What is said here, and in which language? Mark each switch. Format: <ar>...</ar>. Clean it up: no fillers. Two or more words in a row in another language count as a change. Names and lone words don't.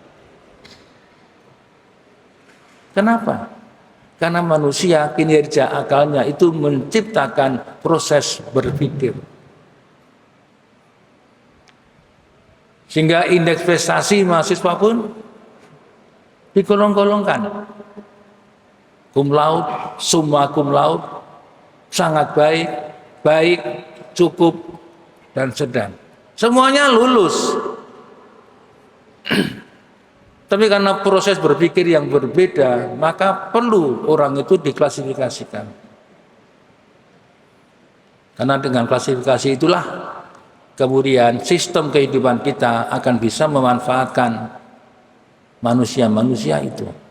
<id>Kenapa? Karena manusia kinerja akalnya itu menciptakan proses berpikir. Sehingga indeks prestasi mahasiswa pun digolong-golongkan.</id> <la>Cum laude, summa cum laude,</la> <id>sangat baik, baik, cukup, dan sedang. Semuanya lulus. Tapi karena proses berpikir yang berbeda, maka perlu orang itu diklasifikasikan. Karena dengan klasifikasi itulah kemudian sistem kehidupan kita akan bisa memanfaatkan manusia-manusia itu.</id>